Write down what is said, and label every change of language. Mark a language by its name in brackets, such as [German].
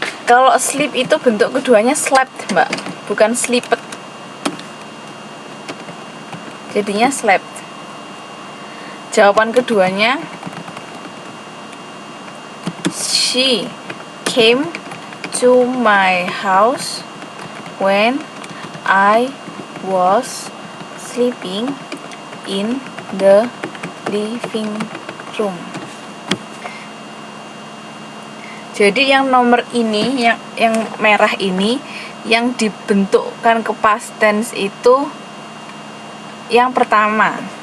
[Indonesian] Kalau sleep itu bentuk keduanya slept, Mbak, bukan sleeped. Jadinya slept. Jawaban keduanya, [English] she came to my house when I was sleeping in the living room. [Indonesian] Jadi yang nomor ini, yang merah ini, yang dibentukkan ke past tense itu yang pertama.